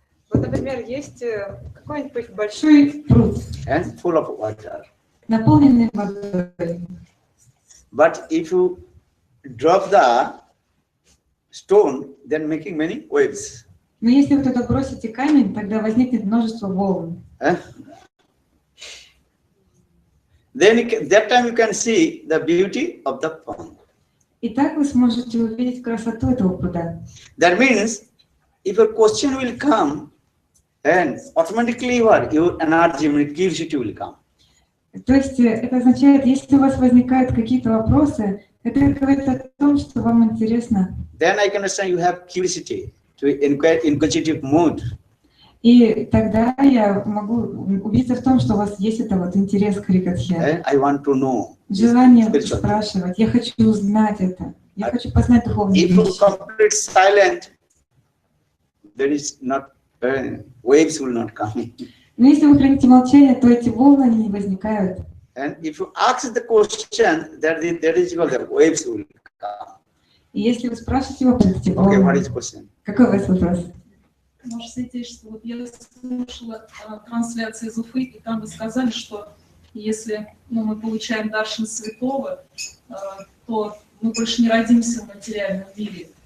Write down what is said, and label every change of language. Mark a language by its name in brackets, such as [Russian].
[Russian] Вот, например, есть какой-нибудь большой пруд, [English] and full of water. [Russian] наполненный водой. [English] But if you drop the stone, then making many waves. [Russian] Но если вы туда бросите камень, тогда возникнет множество волн. [English] Then that time you can see the beauty of the pond. [Russian] И так вы сможете увидеть красоту этого пруда. [English] That means if a question will come, and automatically your energy, curiosity will come. [Russian] То есть это означает, если у вас возникают какие-то вопросы, это говорит о том, что вам интересно. [English] Then I can understand you have curiosity to inquire inquisitive mood. [Russian] И тогда я могу убедиться в том, что у вас есть это вот интерес к Харикатхе. [English] I want to know. [Russian] Желание спрашивать. Я хочу узнать это. Я хочу познать духовные [English] If you [Russian] вещи. [English] complete silent, there is not waves will not come. [Russian] Но если вы храните молчание, то эти волны они не возникают. [English] And if you ask the question, that is called the waves will come. [Russian] И если вы спрашиваете вопрос, эти волны. [English] Okay, what is question? [Russian] Какой у вас вопрос? Может, святейшество, вот я слушала трансляцию из Уфы, и там вы сказали, что если мы получаем даршан святого, то мы больше не родимся в материальном мире.